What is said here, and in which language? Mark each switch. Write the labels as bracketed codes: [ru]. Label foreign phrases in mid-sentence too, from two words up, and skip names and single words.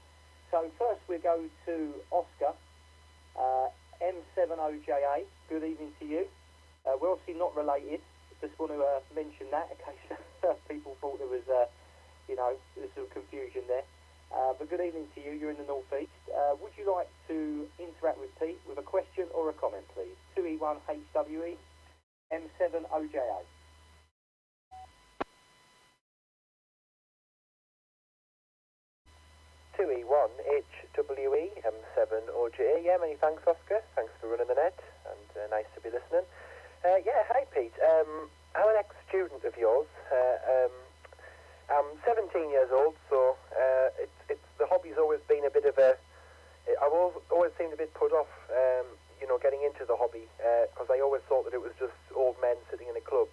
[en] So first we go to Oscar, M7OJA. Good evening to you. We're obviously not related. Just want to mention that in case people thought there was, there's some confusion there. But good evening to you. You're in the northeast. Would you like to interact with Pete with a question or a comment, please? 2E1HWE, M7OJA. TopTalk M7OJA. Yeah, many thanks, Oscar. Thanks for running the net, and nice to be listening. Yeah, hi, Pete. I'm an ex-student of yours. I'm 17 years old, so the hobby's always been a bit of a... I've always seemed a bit put off, getting into the hobby, because I always thought that it was just old men sitting in a club.